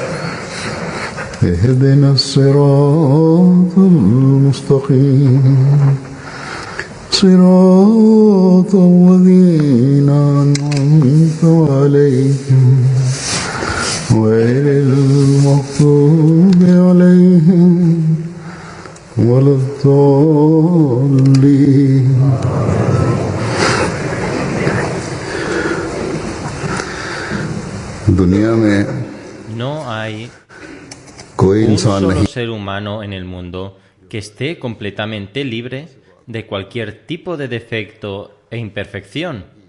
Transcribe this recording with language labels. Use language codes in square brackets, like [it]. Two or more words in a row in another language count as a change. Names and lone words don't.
[ar] اهدنا الصراط المستقيم صراط الذين أنعمت عليهم غير المغضوب عليهم ولا الضالين. [hi] दुनिया में [es] No hay [hi] कोई [es] un [hi] इंसान [es] solo [hi] नहीं [es] ser humano en el mundo que esté completamente libre de cualquier tipo de defecto e imperfección.